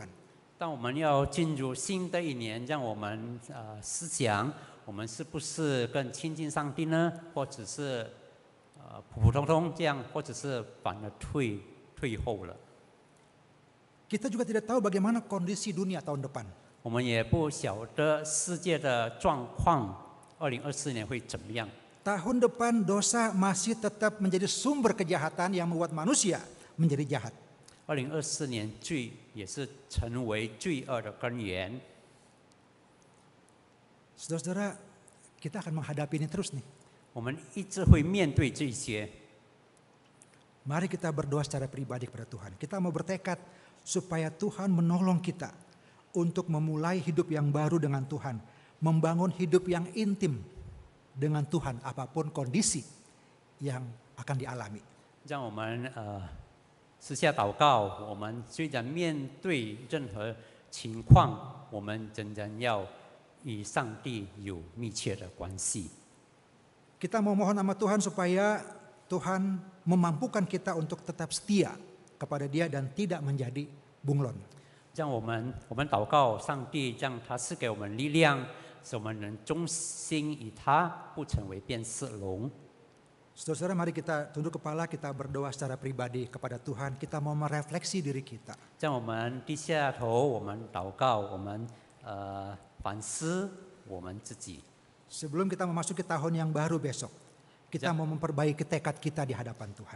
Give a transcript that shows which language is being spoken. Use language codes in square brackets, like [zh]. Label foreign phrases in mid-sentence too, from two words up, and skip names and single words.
[zh] 当我们要进入新的一年，让我们思想，我们是不是更亲近上帝呢？或者是普普通通这样，或者是反而退后了？ [id] Kita juga tidak tahu bagaimana kondisi dunia tahun depan. [zh] 我们也不晓得世界的状况，2024年会怎么样？ [id] Tahun depan dosa masih tetap menjadi sumber kejahatan yang membuat manusia menjadi jahat. [zh] 2024 年罪也是成为罪恶的根源。 [id] Saudara-saudara, kita akan menghadapi ini terus nih. [zh] 我们一直会面对这些。 [id] Mari kita berdoa secara pribadi kepada Tuhan. Kita mau bertekad supaya Tuhan menolong kita untuk memulai hidup yang baru dengan Tuhan, membangun hidup yang intim dengan Tuhan apapun kondisi yang akan dialami. [zh] 让我们私下祷告，我们虽然面对任何情况，我们仍然要与上帝有密切的关系。 [id] Kita mau mohon sama Tuhan supaya Tuhan memampukan kita untuk tetap setia kepada Dia dan tidak menjadi bunglon. [zh] 让我们祷告上帝，让他赐给我们力量，使我们能忠心于他，不成为变色龙。 [id] Saudara-saudara, mari kita tunduk kepala, kita berdoa secara pribadi kepada Tuhan. Kita mau merefleksi diri kita. [zh] 让我们低下头，我们祷告，我们反思我们自己。 [id] Sebelum kita memasuki tahun yang baru besok, kita mau memperbaiki tekad kita di hadapan Tuhan.